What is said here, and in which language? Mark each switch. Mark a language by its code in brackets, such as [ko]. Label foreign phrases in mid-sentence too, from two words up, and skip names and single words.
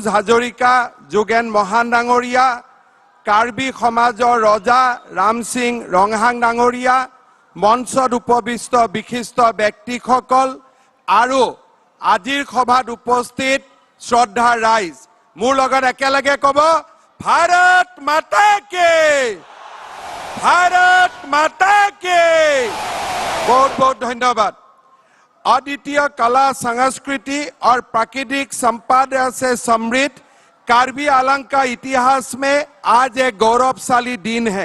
[as] হাজৰিকা যোগেন মহান ডাঙৰীয়া কাৰ্বি সমাজৰ ৰজা ৰাম সিং ৰংহাং ডাঙৰীয়া মঞ্চত উপবিষ্ট বিশিষ্ট ব্যক্তিসকল আৰু আজিৰ সভাত উপস্থিত শ্ৰদ্ধা ৰাইজ মোৰ লগত একেলগে ক'ব [hi] भारत माता के भारत माता के बहुत बहुत धन्यवाद। अद्वितीय कला संस्कृति और प्राकृतिक संपदा से समृद्ध कार्बी आंगलों का इतिहास में आज एक गौरवशाली दिन है।